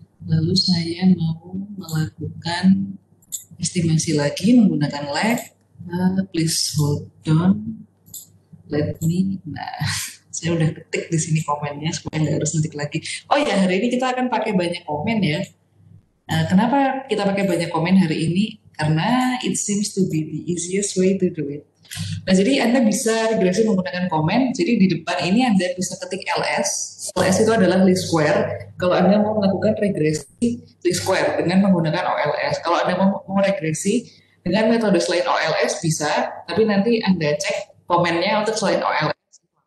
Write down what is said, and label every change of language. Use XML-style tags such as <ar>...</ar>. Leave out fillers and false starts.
<id>Lalu saya mau melakukan estimasi lagi menggunakan lag.</id> <en>Please hold on. Let me.</en> <id>Nah, saya udah ketik di sini komennya supaya nggak harus ngetik lagi. Oh ya, hari ini kita akan pakai banyak komen ya. Kenapa kita pakai banyak komen hari ini? Karena</id> <en>it seems to be the easiest way to do it.</en> <id>Nah, jadi Anda bisa regresi menggunakan komen. Jadi di depan ini Anda bisa ketik LS. LS itu adalah least square. Kalau Anda mau melakukan regresi least square dengan menggunakan OLS. Kalau Anda mau regresi dengan metode selain OLS bisa, tapi nanti Anda cek komennya untuk selain OLS.</id>